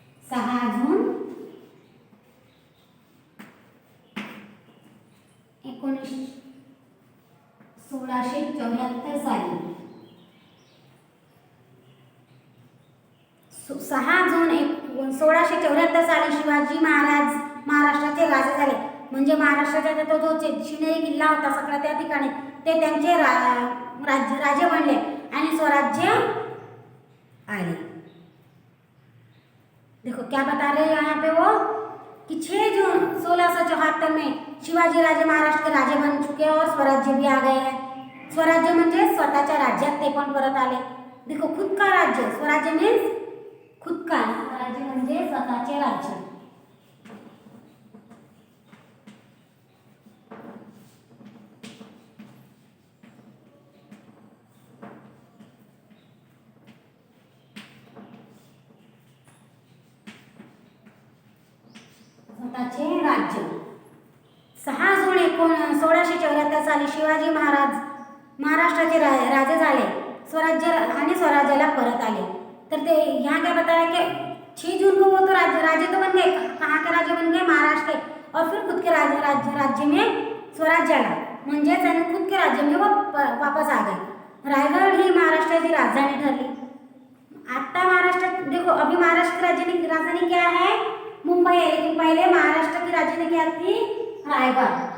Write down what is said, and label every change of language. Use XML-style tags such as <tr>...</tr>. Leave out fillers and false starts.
<mr>6 जून 1674 साली 6 जून 1674 साली शिवाजी महाराज महाराष्ट्राचे राजे झाले. म्हणजे महाराष्ट्राचा तो जो शिवनेरी किल्ला होता सगळा त्या ठिकाणी ते त्यांचे राजे बनले आणि स्वराज्य आले.</mr> <hi>देखो क्या बता रहे हैं यहाँ पे वो कि 6 जून 1674 में शिवाजी राजे महाराष्ट्र के राजे बन चुके हैं और स्वराज्य भी आ गए हैं.</hi> <mr>स्वराज्य म्हणजे स्वतःच्या राज्यात ते पण परत आले.</mr> <hi>देखो खुद का राज्य, स्वराज्य मीन्स खुद का,</hi> <mr>स्वराज्य म्हणजे स्वतःचे राज्य. स्वतःचे राज्य. 6 जून 1674 साली शिवाजी महाराज महाराष्ट्राचे राजे झाले स्वराज्याला परत आले.</mr> <hi>तर ते यहाँ क्या बताया कि 6 जून को वो तो राजे तो बन गए, कहाँ के राजे बन गए, महाराष्ट्र के, और फिर खुद के राज्य में</hi> <mr>स्वराज्य आला म्हणजेच आणि</mr> <hi>खुद के राज्य में वो वापस आ गए.</hi> <mr>रायगढ़ ही महाराष्ट्राची राजधानी ठरली.</mr> <hi>आता महाराष्ट्र देखो अभी महाराष्ट्र की राजधानी क्या है, मुंबई है, लेकिन पहले महाराष्ट्र की राजधानी क्या थी, रायगढ़.</hi>